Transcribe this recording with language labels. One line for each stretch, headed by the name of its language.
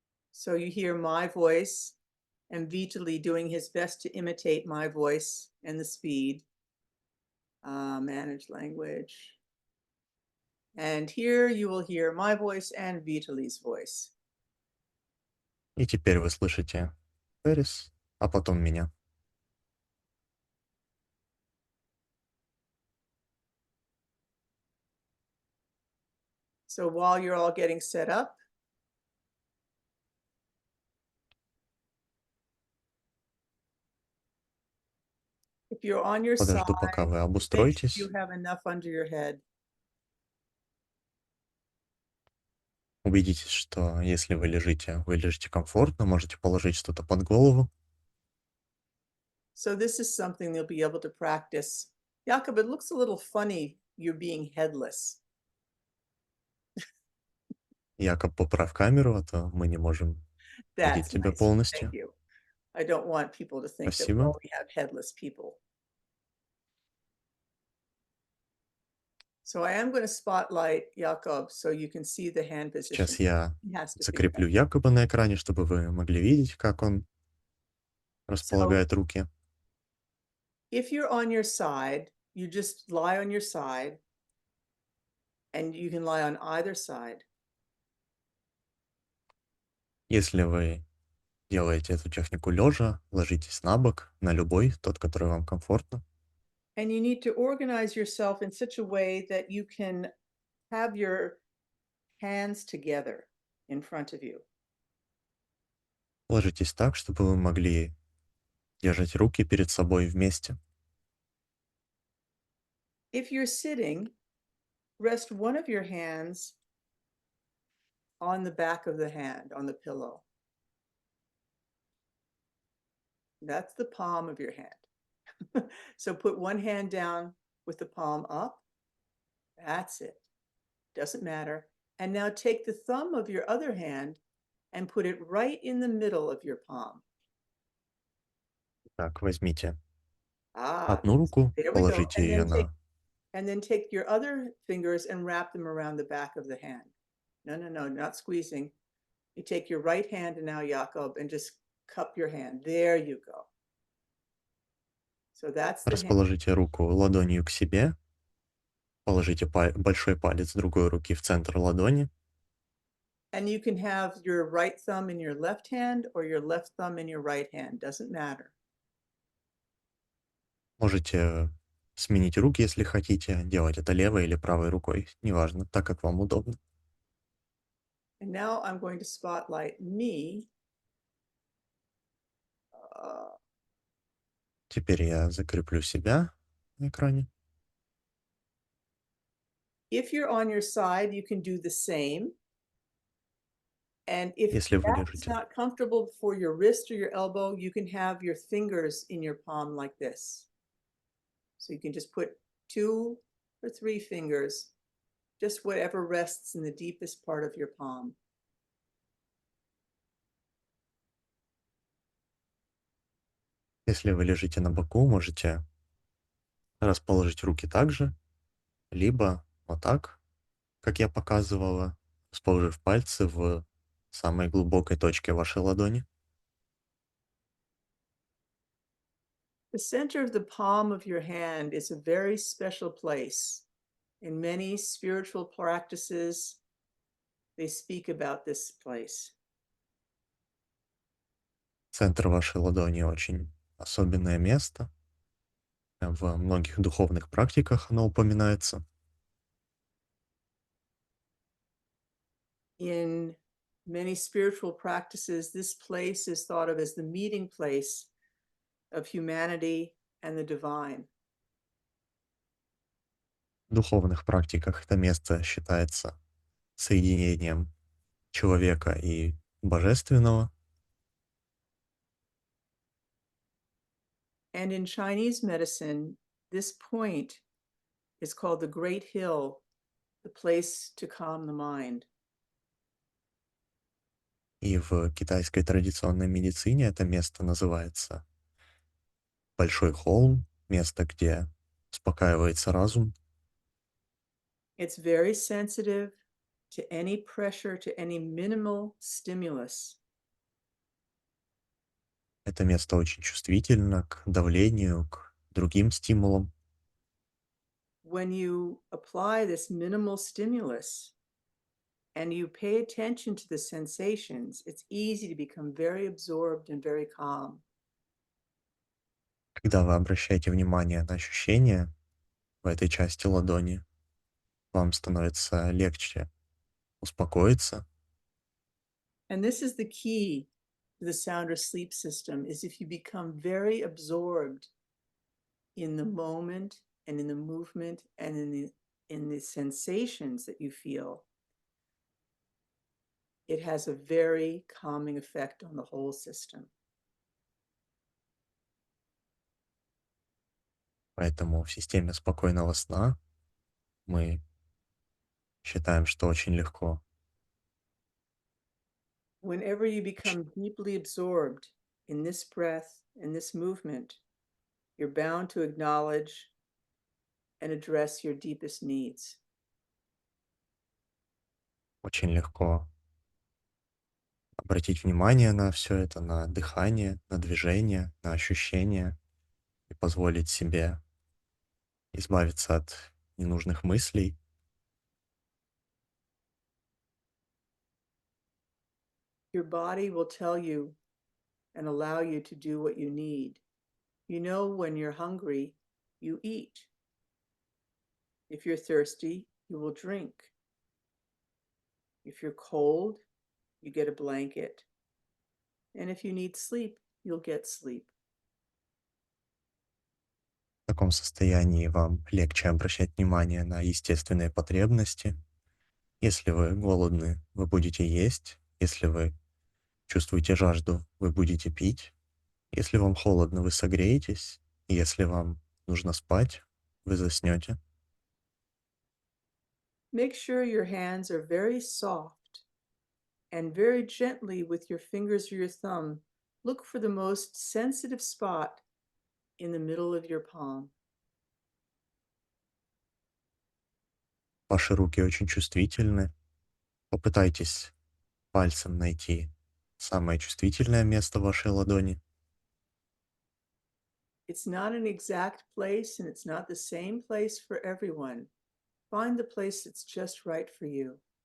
English: So you hear my voice and Vitaly doing his best to imitate my voice and the speed. Manage language. And here you will hear my voice and Vitaly's voice.
Russian: И теперь вы слышите Пэрис, а потом меня.
English: So while you're all getting set up, if you're on your side,
Russian: Подожду, пока вы
English: make sure
Russian: обустроитесь.
English: you have enough under your head.
Russian: Убедитесь, что если вы лежите комфортно, можете положить что-то под голову.
English: So this is something they'll be able to practice. Jakob, it looks a little funny you're being headless.
Russian: Якоб, поправь камеру, а то мы не можем видеть
English: That's
Russian: тебя
English: nice.
Russian: полностью.
English: Thank you. I don't want people to think that we
Russian: Спасибо.
English: only have headless people. So I am going to spotlight Jakob so you can see the hand position.
Russian: Сейчас я
English: He has to figure
Russian: закреплю Якоба на экране, чтобы вы могли видеть, как он располагает руки.
English: If you're on your side, you just lie on your side, and you can lie on either side.
Russian: Если вы делаете эту технику лежа, ложитесь на бок, на любой, тот, который вам комфортно.
English: And you need to organize yourself in such a way that you can have your hands together in front of you.
Russian: Ложитесь так, чтобы вы могли держать руки перед собой вместе.
English: If you're sitting, rest one of your hands on the back of the hand, on the pillow. That's the palm of your hand. So put one hand down with the palm up. That's it. Doesn't matter. And now take the thumb of your other hand and put it right in the middle of your palm.
Russian: Так, возьмите Ah, одну руку,
English: there we go.
Russian: положите ее
English: And then take your other fingers and wrap them around the back of the hand. No, not squeezing. You take your right hand and now, Jakob, and just cup your hand. There you go. So that's the hand.
Russian: расположите руку ладонью к себе, положите большой палец другой руки в центр ладони.
English: And you can have your right thumb in your left hand or your left thumb in your right hand. Doesn't matter.
Russian: Можете сменить руки, если хотите, делать это левой или правой рукой, неважно, так как вам удобно.
English: And now I'm going to spotlight me.
Russian: Теперь я закреплю себя на экране.
English: If you're on your side, you can do the same. And if
Russian: Если вы
English: that's
Russian: лежите.
English: not comfortable for your wrist or your elbow, you can have your fingers in your palm like this. So you can just put 2 or 3 fingers, just whatever rests in the deepest part of your palm.
Russian: Если вы лежите на боку, можете расположить руки так же, либо вот так, как я показывала, расположив пальцы в самой глубокой точке вашей ладони.
English: The center of the palm of your hand is a very special place. In many spiritual practices, they speak about this place.
Russian: Центр вашей ладони очень особенное место. В многих духовных практиках оно упоминается.
English: In many spiritual practices, this place is thought of as the meeting place of humanity and the divine.
Russian: В духовных практиках это место считается соединением человека и божественного.
English: And in Chinese medicine, this point is called the Great Hill, the place to calm the mind.
Russian: И в китайской традиционной медицине это место называется большой холм, место, где успокаивается разум.
English: It's very sensitive to any pressure, to any minimal stimulus.
Russian: Это место очень чувствительно к давлению, к другим стимулам.
English: When you apply this minimal stimulus and you pay attention to the sensations, it's easy to become very absorbed and very calm.
Russian: Когда вы обращаете внимание на ощущения в этой части ладони, вам становится легче успокоиться.
English: And this is the key to the sound or sleep system is if you become very absorbed in the moment and in the movement and in the sensations that you feel, it has a very calming effect on the whole system.
Russian: Поэтому в системе спокойного сна мы считаем, что очень легко.
English: Whenever you become deeply absorbed in this breath, in this movement, you're bound to acknowledge and address your deepest needs.
Russian: Очень легко обратить внимание на все это, на дыхание, на движение, на ощущения и позволить себе избавиться от ненужных мыслей.
English: Your body will tell you and allow you to do what you need. You know, when you're hungry, you eat. If you're thirsty, you will drink. If you're cold, you get a blanket. And if you need sleep, you'll get sleep.
Russian: В таком состоянии вам легче обращать внимание на естественные потребности. Если вы голодны, вы будете есть. Если вы чувствуете жажду, вы будете пить. Если вам холодно, вы согреетесь. Если вам нужно спать, вы заснете.
English: Make sure your hands are very soft and very gently with your fingers or your thumb, look for the most sensitive spot in the middle of your palm.
Russian: Ваши руки очень чувствительны. Попытайтесь пальцем найти самое чувствительное место вашей ладони.
English: It's not an exact place and it's not the same place for everyone. Find the place that's just right for you.